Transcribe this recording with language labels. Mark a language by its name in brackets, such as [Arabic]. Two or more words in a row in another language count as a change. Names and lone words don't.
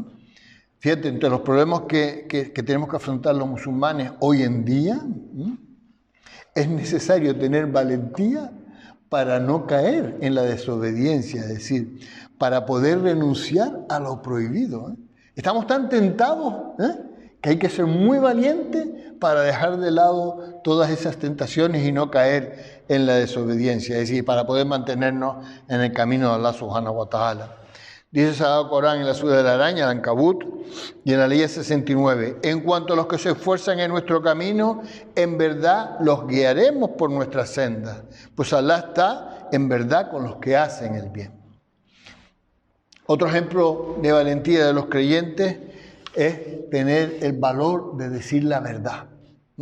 [Spanish] Fíjate, entre los problemas que tenemos que afrontar los musulmanes hoy en día, ¿no?, es necesario tener valentía para no caer en la desobediencia, es decir, para poder renunciar a lo prohibido, ¿eh? Estamos tan tentados, que hay que ser muy valiente para dejar de lado todas esas tentaciones y no caer en la desobediencia, es decir, para poder mantenernos en el camino de [Arabic] الله سبحانه وتعالى. [Spanish] Dice el Sagrado Corán en la Sura de la Araña, el Ankabut, y en la Ley 69, en cuanto a los que se esfuerzan en nuestro camino, en verdad los guiaremos por nuestras sendas, pues Allah está en verdad con los que hacen el bien. Otro ejemplo de valentía de los creyentes es tener el valor de decir la verdad, ¿no?